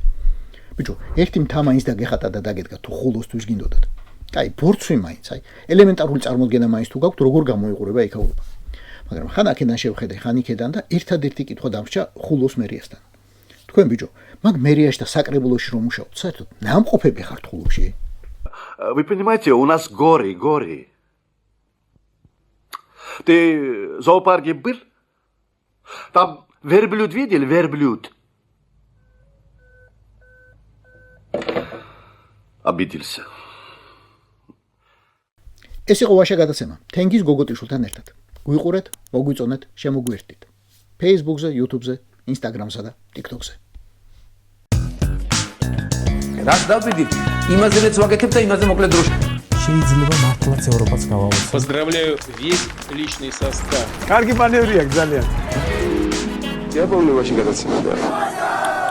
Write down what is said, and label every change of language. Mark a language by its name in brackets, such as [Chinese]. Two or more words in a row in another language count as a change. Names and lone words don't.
[Georgian] ბიჭო, ერთი მთა მაინც დაგეხატა და დაგედგა თუ ხულოსთვის გინდოდათ. აი, ბორცვი მაინც, აი, ელემენტარული წარმოდგენა მაინც თუ გაქვთ, როგორ გამოიყურება ეკაურობა. მაგრამ ხან აქედან შევხედე, ხან იქედან და ერთადერთი კითხვა დამრჩა ხულოს მერიასთან. თქვენ ბიჭო, მაგ მერიაში და საკრებულოში რომ მუშაობთ, საერთოდ ნამყოფები ხართ ხულოში? [Russian] Вы понимаете, у нас горы. Ты в зоопарке был? Там верблюд видели? Верблюд. Обиделся. [Georgian] ეს იყო ვაშა გადაცემა თენგიზ გოგოტიშვილთან ერთად. გვიყურეთ, მოგვიწონეთ, შემოგვიერთდით. Facebook-ზე, YouTube-ზე, Instagram-სა და TikTok-ზე. რას დავიდით? იმაზე მეც ვაკეთებ და იმაზე მოკლედ დროში. შეიძლება მართლაც ევროპაც გავავოცოთ. [Russian] Поздравляю весь личный состав. [Georgian] კარგი მანევრია ძალიან. [Russian] Я помню, очень гадаться надо.